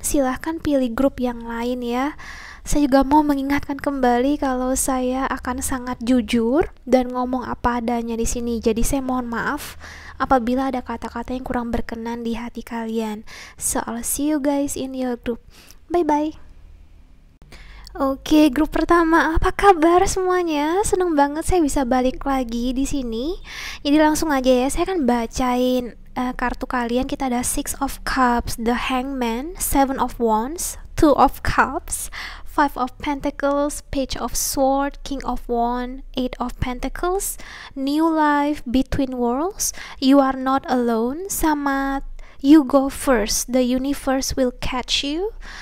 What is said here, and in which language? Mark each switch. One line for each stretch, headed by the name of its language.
Indonesian: Silahkan pilih grup yang lain ya. Saya juga mau mengingatkan kembali kalau saya akan sangat jujur dan ngomong apa adanya di sini. Jadi saya mohon maaf apabila ada kata-kata yang kurang berkenan di hati kalian.
English: So I'll see you guys in your group. Bye bye.
Indonesian: Oke, grup pertama, apa kabar semuanya? Seneng banget saya bisa balik lagi di sini. Jadi langsung aja ya, saya akan bacain kartu kalian. Kita ada Six of Cups, The Hangman, Seven of Wands, Two of Cups, Five of Pentacles, Page of Sword, King of Wands, Eight of Pentacles, New Life, Between Worlds, You Are Not Alone, sama You Go First, The Universe Will Catch You.